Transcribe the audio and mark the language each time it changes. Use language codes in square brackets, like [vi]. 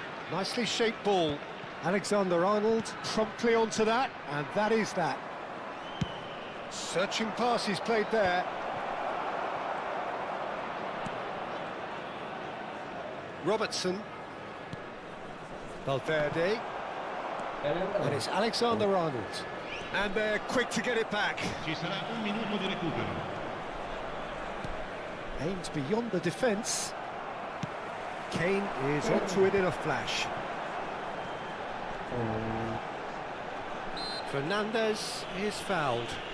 [en] Nicely shaped ball. Alexander-Arnold promptly onto that, and that is that. Searching pass he's played there. Robertson. Valverde. And it's Alexander-Arnold. And they're quick to get it back. [it] Ci sarà un minuto di recupero. [en] Aims beyond the defence. Kane is onto it in a flash. Fernandes is fouled.